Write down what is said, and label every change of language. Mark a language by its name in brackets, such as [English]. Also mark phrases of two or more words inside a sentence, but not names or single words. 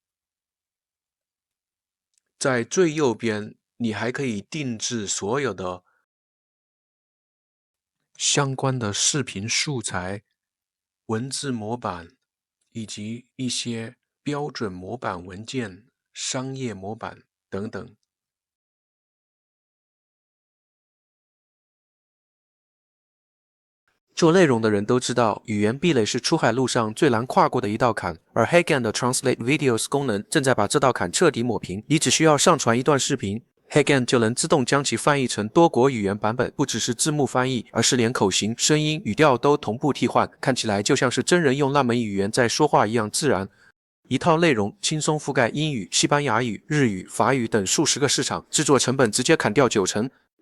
[Chinese] 在最右邊，你還可以定制所有的相關的視頻素材、文字模板，以及一些標準模板文件、商業模板等等。做內容的人都知道，語言壁壘是出海路上最難跨過的一道坎，而 HeyGen 的 Translate Videos 功能正在把這道坎徹底抹平。你只需要上傳一段視頻， HeyGen 就能自動將其翻譯成多國語言版本，不只是字幕翻譯，而是連口型、聲音、語調都同步替換，看起來就像是真人用那門語言在說話一樣自然。一套內容輕鬆覆蓋英語、西班牙語、日語、法語等數十個市場，制作成本直接砍掉90%。